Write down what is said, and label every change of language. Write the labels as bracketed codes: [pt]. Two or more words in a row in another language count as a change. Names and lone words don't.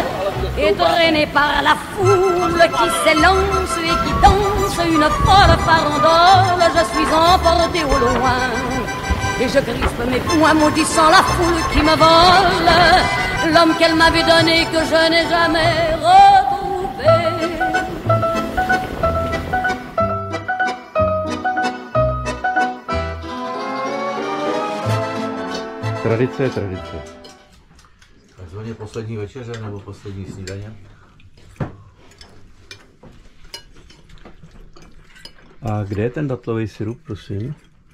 [fr] Et traîné par la foule qui s'élance et qui danse une folle farandole, je suis emporté au loin. Et je crispe mes poings maudissant la foule qui me vole l'homme qu'elle m'avait donné que je n'ai jamais retrouvé. [cs] Tradice je tradice. Takzvaně poslední večeře nebo poslední snídaně. A kde je ten datlový sirup, prosím?